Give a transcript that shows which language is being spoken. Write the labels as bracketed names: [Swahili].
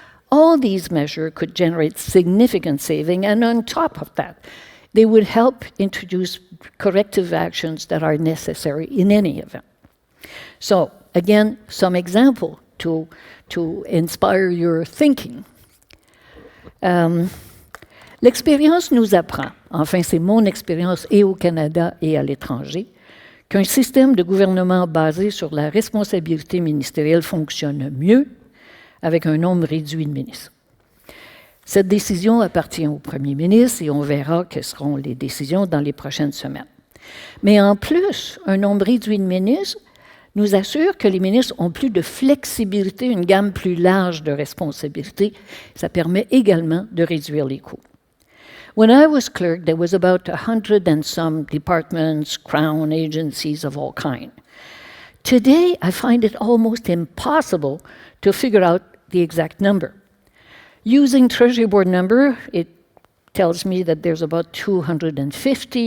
[English] All these measures could generate significant saving, and on top of that, they would help introduce corrective actions that are necessary in any event. So, again, some example to inspire your thinking. [French] L'expérience nous apprend, enfin c'est mon expérience et au Canada et à l'étranger, qu'un système de gouvernement basé sur la responsabilité ministérielle fonctionne mieux avec un nombre réduit de ministres. Cette décision appartient au premier ministre et on verra quelles seront les décisions dans les prochaines semaines. Mais en plus, un nombre réduit de ministres nous assure que les ministres ont plus de flexibilité, une gamme plus large de responsabilités. Ça permet également de réduire les coûts. [English] When I was clerk, there was about 100 and some departments, crown agencies of all kinds. Today, I find it almost impossible to figure out the exact number. Using Treasury Board number, it tells me that there's about 250.